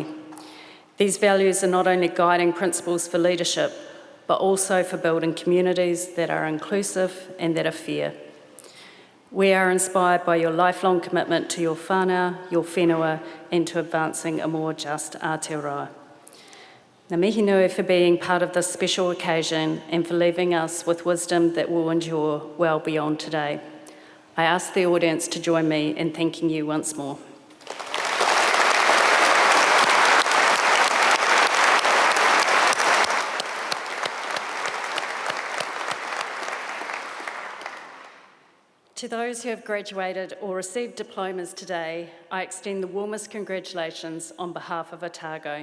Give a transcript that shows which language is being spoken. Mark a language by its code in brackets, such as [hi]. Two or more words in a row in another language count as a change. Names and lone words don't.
[en] These values are not only guiding principles for leadership, but also for building communities that are inclusive and that are fair. We are inspired by your lifelong commitment to your whānau, your whenua, and to advancing a more just Aotearoa. [mi] Ngā mihi nui [en] for being part of this special occasion and for leaving us with wisdom that will endure well beyond today. I ask the audience to join me in thanking you once more. To those who have graduated or received diplomas today, I extend the warmest congratulations on behalf of Otago.